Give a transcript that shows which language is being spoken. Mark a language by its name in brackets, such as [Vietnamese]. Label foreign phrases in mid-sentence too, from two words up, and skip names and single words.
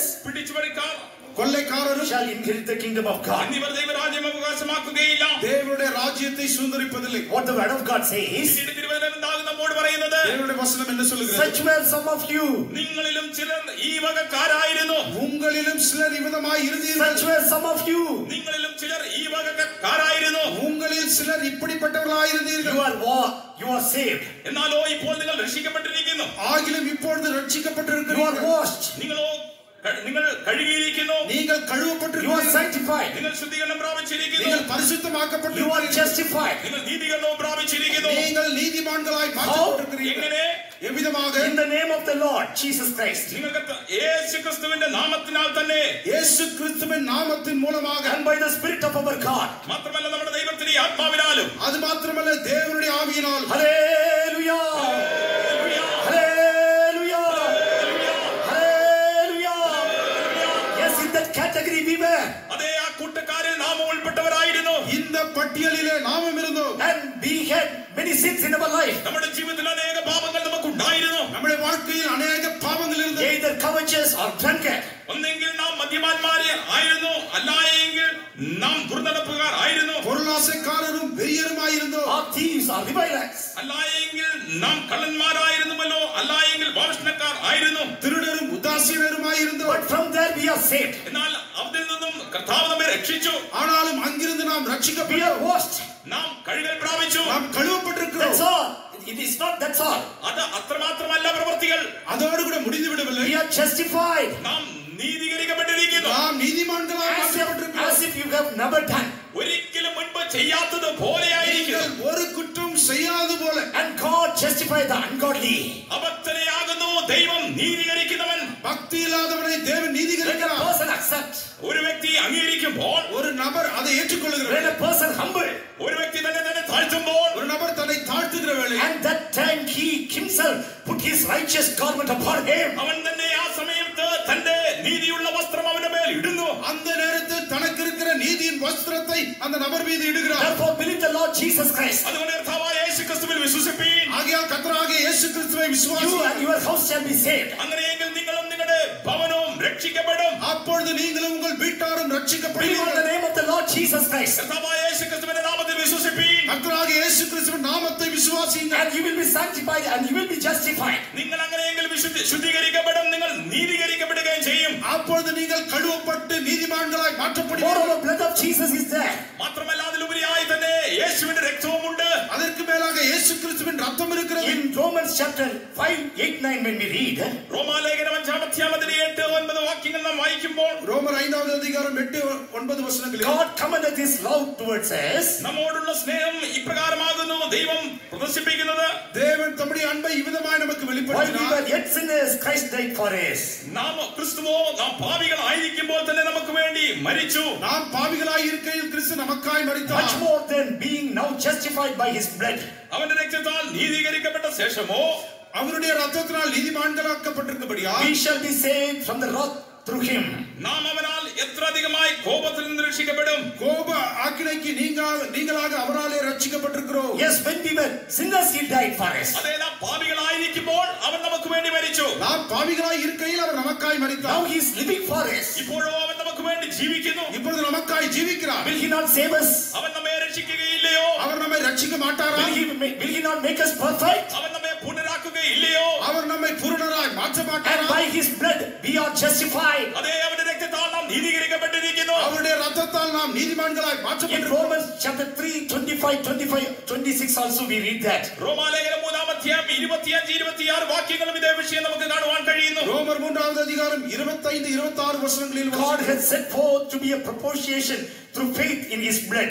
[Malayalam] പിടിച്ചുപറിക്കാർ [Tamil] கொள்ளைக்காரரும் [English] shall inherit the kingdom of God. [Malayalam] എന്നിവർ ദൈവരാജ്യം അവകാശമാക്കുകയില്ല. [Tamil] தேவனுடைய ராஜ்யத்தை சுதந்தரிப்பதில்லை. [English] What the word of God says, [Malayalam] പിന്നീട് തിരുവചനം എന്താകും നമ്മോട് പറയുന്നത്? [Tamil] தேவனுடைய வசனம் என்ன சொல்லுகிறது? [English] such were some of you, [Malayalam] നിങ്ങളിലും ചിലർ ഈ വകക്കാരായിരുന്നു. [Tamil] உங்களிலும் சிலர் இவ்விதமாய் இருந்தீர்கள். [English] such were some of you, [Malayalam] നിങ്ങളിലും ചിലർ ഈ വകക്കാരായിരുന്നു. [Tamil] உங்களில் சிலர் இப்படிப்பட்டவர்களாய் இருந்தீர்கள். [English] you are saved, [Malayalam] എന്നാലോ ഇപ്പോൾ നിങ്ങൾ രക്ഷിക്കപ്പെട്ടിരിക്കുന്നു. [Tamil] ஆகிலும் இப்பொழுது [English] you are [Tamil] ரட்சிக்கப்பட்டிருக்கிறீர்கள். [English] washed, [Malayalam] നിങ്ങൾ കഴുകിയിരിക്കുന്നു. [Tamil] நீங்கள் [English] you are [Tamil] கழுவப்பட்டிருக்கிறீர்கள். [English] sanctified, [Malayalam] നിങ്ങൾ ശുദ്ധീകരണം പ്രാപിച്ചിരിക്കുന്നു. [Tamil] நீங்கள் [English] you are [Tamil] பரிசுத்தமாக்கப்பட்டிருக்கிறீர்கள். [English] justified. [Malayalam] നിങ്ങൾ നീതീകരണവും പ്രാപിച്ചിരിക്കുന്നു. [Tamil] நீங்கள் நீதிமான்களாய் மாற்றப்பட்டிருக்கிறீர்கள். [Malayalam] എങ്ങനെ? [Tamil] எவ்விதமாக? [English] In the name of the Lord Jesus Christ, [Malayalam] നിങ്ങൾക്ക് യേശുക്രിസ്തുവിന്റെ നാമത്തിനാൽ തന്നെ, [Tamil] இயேசு கிறிஸ்துவின் நாமத்தின் மூலமாக, [English] and by the Spirit of our God. [Malayalam] മാത്രമല്ല നമ്മുടെ ദൈവത്തിന്റെ ആത്മാവിനാലും, [Tamil] அது மாத்திரமல்ல தேவனுடைய ஆவியினால். [English] Hallelujah! Hallelujah! Hallelujah! Yes, in that category we were, [Malayalam] അതേ ആ കൂട്ടക്കാരിൽ നാം ഉൾപ്പെട്ടവരായിരുന്നു. [Tamil] இந்த பட்டியலிலே நாமும் இருந்தோம். [English] and we had many sins in our life, [Malayalam] നമ്മുടെ ജീവിതത്തിൽ അനേക പാപങ്ങൾ നമുക്കുണ്ടായിരുന്നു. [Tamil] நம்முடைய வாழ்க்கையில் அநேக பாவங்கள் இருந்தது. [English] either covetous or drunkard, [Malayalam] ഒന്നെങ്കിൽ നാം മദ്യപാന്മാരെ ആയിരുന്നു, അല്ലായെങ്കിൽ നാം ദുർനടപ്പുകാർ ആയിരുന്നു, [Tamil] பொருளாசைக்காரரும் வெறியருமாயிருந்தோம். [English] or thieves or revilers, [Malayalam] അല്ലായെങ്കിൽ നാം കള്ളന്മാരായിരുന്നുവല്ലോ, അല്ലായെങ്കിൽ വാവഷ്ണക്കാർ ആയിരുന്നു. [Tamil] திருடரும் உதாசீனருமாயிருந்தோம். [English] but from there we are saved, [Malayalam] എന്നാൽ അതിൽ നിന്നും കർത്താവ് നമ്മെ രക്ഷിച്ചു. [Tamil] ஆனாலும் அங்கிருந்து நாம் [English] we are [Tamil] ரட்சிக்கப்பட்டோம். [English] washed, [Malayalam] നാം കഴുകൽ പ്രാപിച്ചു. [Tamil] நாம் கழுவப்பட்டிருக்கிறோம். [English] that's all. It is not that's all, [Malayalam] അത് അത്രമാത്രമല്ല പ്രവൃത്തികൾ. [Tamil] அதோடு கூட முடிந்து விடவில்லை. [English] we are justified, [Malayalam] നാം നീതീകരിക്കപ്പെട്ടിരിക്കുന്നു. [Tamil] நாம் நீதிமான்களாய் மாற்றப்பட்டிருக்கிறோம். [English] as if you have never done, [Malayalam] ഒരിക്കലും മുൻപ് ചെയ്യാത്തത് പോലെയായിരിക്കും. [Tamil] நீங்கள் ஒரு குற்றம் செய்யாது போல. [English] and God justified the ungodly. [Malayalam] അഭക്തനെയാകുന്നു ദൈവം നീതീകരിക്കുന്നവൻ. [Tamil] பக்தி இல்லாதவனை தேவன் [English] When a [Tamil] நீதிகரிக்கிறார். [English] person accepts, [Malayalam] ഒരു വ്യക്തി അംഗീകരിക്കുമ്പോൾ, [Tamil] ஒரு நபர் அதை [English] when [Tamil] ஏற்றுக்கொள்கிறார். [English] a person humble, [Malayalam] ഒരു വ്യക്തി തന്നെ താഴ്ത്തുമ്പോൾ, [Tamil] ஒரு நபர் தன்னை தாழ்த்துகிற வேளை, [English] and that time he himself put his righteous garment upon him, [Malayalam] അവൻ തന്നെ ആ സമയത്ത് തന്റെ നീതിയുള്ള വസ്ത്രം അവന്റെ മേൽ ഇടുന്നു. [Tamil] அந்த நேரத்தில் தனக்கு இருக்கிற நீதியின் வஸ்திரத்தை அந்த நபர் மீது இடுகிறார். [English] therefore believe the Lord Jesus Christ, [Malayalam] അതുകൊണ്ട് കർത്താവായ യേശുക്രിസ്തുവിൽ വിശ്വസിപ്പീൻ. [Tamil] ஆகையால் கர்த்தராகிய இயேசு கிறிஸ்துவை [English] you [Tamil] விசுவாசியுங்கள். [English] and your house shall be saved. [Malayalam] അങ്ങനെയെങ്കിൽ നിങ്ങളും നിങ്ങളുടെ ഭവനവും രക്ഷിക്കപ്പെടും. [Tamil] அப்பொழுது நீங்களும் உங்கள் வீட்டாரும் [English] Believe on the [Tamil] ரட்சிக்கப்படுவீர்கள். [English] name of the Lord Jesus Christ, [Malayalam] കർത്താവായ യേശുക്രിസ്തുവിന്റെ നാമത്തിൽ വിശ്വസിപ്പീൻ. [Tamil] கர்த்தராகிய இயேசு கிறிஸ்துவின் நாமத்தை விசுவாசியுங்கள். [English] and you will be sanctified and you will be justified. [Malayalam] നിങ്ങൾ അങ്ങനെയെങ്കിൽ ശുദ്ധീകരിക്കപ്പെടും, നിങ്ങൾ നീതീകരിക്കപ്പെടുകയും ചെയ്യും. [Tamil] அப்பொழுது நீங்கள் கழுவப்பட்டு நீதிமான்களாய் மாற்றப்படுவீர்கள். [English] Moreover, blood of Jesus is there. [Malayalam] മാത്രമല്ല അതിലുപരിയായി തന്നെ യേശുവിന്റെ രക്തവുമുണ്ട്. [Tamil] அதற்கு மேலாக இயேசு கிறிஸ்துவின் ரத்தம் இருக்கிறது. [English] In Romans chapter 5, 8, 9 when we read, [Malayalam] റോമാലേഖനം 5-ാം അധ്യായത്തിൽ 8-9 വാക്യങ്ങൾ നാം വായിക്കുമ്പോൾ [Tamil] ரோமர் 5வது அதிகாரம் 8-9 வசனங்களில் [English] God commended His love towards us. [Malayalam] നമ്മോടുള്ള സ്നേഹം ഇപ്രകാരമാകുന്നു ദൈവം പ്രദർശിപ്പിക്കുന്നത്. [Tamil] தேவன் தம்முடைய அன்பை இவ்விதமாய் நமக்கு [English] While we [Tamil] வெளிப்படுத்தினார். [English] were yet sinners, Christ died for us. [Malayalam] നാം ക്രിസ്തുവോ നാം പാപികളായിരിക്കുമ്പോൾ തന്നെ നമുക്ക് വേണ്ടി മരിച്ചു. [Tamil] நாம் பாவிகளாய் இருக்கையில் கிறிஸ்து நமக்காய் மரித்தார். [English] Much more than being now justified by His blood. [Malayalam] അവന്റെ രക്തത്താൽ നീതീകരിക്കപ്പെട്ട ശേഷമോ [Tamil] அவருடைய ரத்தத்தினால் நீதிமான்களாக்கப்பட்டிருக்கிறபடியால் [English] We shall be saved from the wrath through Him. [Malayalam] നാം അവനാൽ എത്ര അധികമായി കോപത്തിൽ നിന്ന് രക്ഷിക്കപ്പെടും. [Tamil] கோப ஆக்கினைக்கு நீங்களாக அவராலே ரட்சிக்கப்பட்டிருக்கிறோம். [English] Yes, when we were sinners, He died for us. [Malayalam] അതേ നാം പാപികളായിരിക്കുമ്പോൾ അവൻ നമുക്ക് വേണ്ടി മരിച്ചു. [Tamil] நாம் பாவிகளாய் இருக்கையில் அவர் நமக்காய் [English] Now [Tamil] மரித்தார். [English] He is living for us. [Malayalam] ഇപ്പോഴോ അവൻ നമുക്ക് വേണ്ടി ജീവിക്കുന്നു. [Tamil] இப்பொழுது நமக்காய் ஜீவிக்கிறார். [English] Will He not save us? [Malayalam] അവൻ നമ്മെ രക്ഷിക്കുകയില്ലയോ? [Tamil] அவர் நம்மை ரட்சிக்க மாட்டாரா? [English] Will He not make us perfect? [Malayalam] അവൻ നമ്മെ പുനരാക്കുകയില്ലയോ? [Tamil] அவர் நம்மை பூரணராய் மாற்ற [English] And [Tamil] மாட்டாரா? [English] by His blood we are justified. [Malayalam] അതേ അവന്റെ രക്തത്താൽ നാം നീതീകരിക്കപ്പെട്ടിരിക്കുന്നു. [Tamil] அவருடைய ரத்தத்தால் நாம் நீதிமான்களாய் [English] In [Tamil] மாற்றப்பட்டிருக்கிறோம். [English] Romans chapter 3, 25, 25, 26 also we read that. [Malayalam] റോമാലേഖനം 3-ാം അധ്യായം 25, 26 വാക്യങ്ങളും ഇതേ വിഷയം നമുക്ക് കാണുവാൻ കഴിയുന്നു. [Tamil] ரோமர் 3வது அதிகாரம் 25, 26 வசனங்களில் [English] God has set forth to be a propitiation through faith in His blood.